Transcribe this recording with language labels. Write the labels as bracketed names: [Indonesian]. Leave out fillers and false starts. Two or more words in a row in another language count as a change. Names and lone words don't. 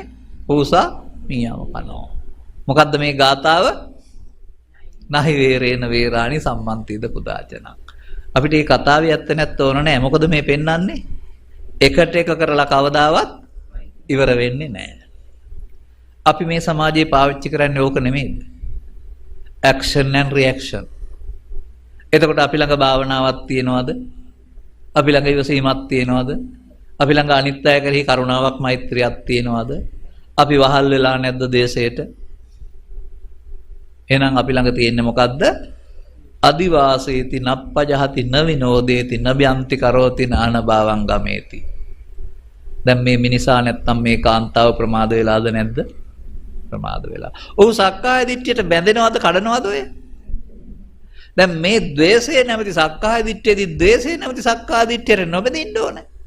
[Sinhala] පූසා මීයාව කනවා. මොකද්ද මේ ගාතාව? [Pali] නහි වේරේන වේරාණි සම්මන්තිද පුදාචනං. [Sinhala] අපිට මේ කතාවේ ඇත්ත නැත්ත ඕන නැහැ. මොකද මේ පෙන්වන්නේ එකට එක කරලා කවදාවත් ඉවර වෙන්නේ නැහැ. අපි මේ සමාජයේ පාවිච්චි කරන්නේ ඕක නෙමෙයිද? [English] action and reaction. [Sinhala] එතකොට අපි ළඟ භාවනාවක් තියනවද? අපි ළඟ ඉවසීමක් තියනවද? අපි ළඟ අනිත් අය කෙරෙහි කරුණාවක් මෛත්‍රියක් තියනවද? අපි වහල් වෙලා නැද්ද දේශයට? එහෙනම් අපි ළඟ තියෙන්නේ මොකද්ද? [Pali] අදිවාසේති නප්පජහති න විනෝදේති න බ්‍යන්ති කරෝති නාන භාවං ගමේති. [Sinhala] දැන් මේ මිනිසා නැත්තම් මේ කාන්තාව ප්‍රමාද වෙලාද නැද්ද? ප්‍රමාද වෙලා. ඔහු [Pali] සක්කාය දිට්ඨියට [Sinhala] බැඳෙනවද කඩනවද ඔය? දැන් මේ ද්වේෂය නැමැති [Pali] සක්කාය දිට්ඨියදී [Sinhala] ද්වේෂය නැමැති [Pali] සක්කාය දිට්ඨියට [Sinhala] නොබැඳින්න ඕනේ.